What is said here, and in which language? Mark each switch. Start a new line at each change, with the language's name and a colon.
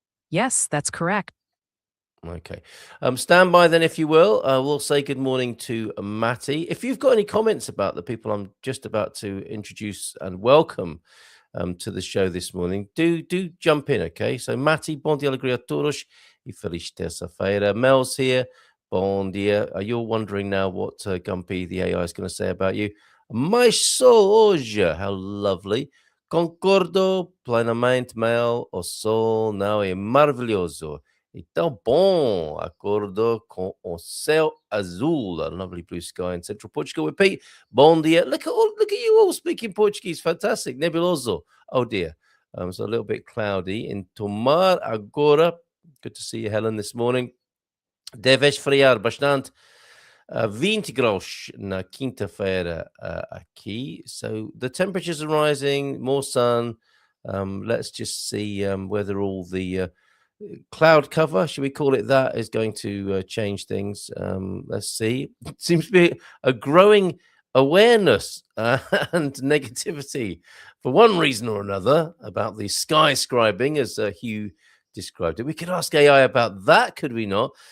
English: Yes, that's correct. Okay. Stand by then, if you will. We'll say good morning to Matty. If you've got any comments about the people I'm just about to introduce and welcome to the show this morning, do jump in, okay?
Portuguese: So Matty, bom dia, alegria a todos e feliz terça-feira.
English: Mel's here,
Portuguese: bom dia.
English: You're wondering now what Gumpy, the AI, is going to say about you.
Portuguese: Mas só hoje,
English: how lovely.
Portuguese: Concordo plenamente, Mel. O sol não é maravilhoso. Então, bom, acordo com o céu azul,
English: a lovely blue sky in central Portugal. With Pete,
Portuguese: bom dia.
English: Look at you all speaking Portuguese. Fantastic. Nebuloso. Oh, dear. So a little bit cloudy in Tomar agora. Good to see you, Helen, this morning.
Portuguese: Deve esfriar bastante. 20 graus na quinta-feira aqui.
English: So the temperatures are rising, more sun. Let's just see whether all the cloud cover, should we call it that, is going to change things. Let's see. It seems to be a growing awareness and negativity for one reason or another about the sky scribing, as Hugh described it. We could ask AI about that, could we not?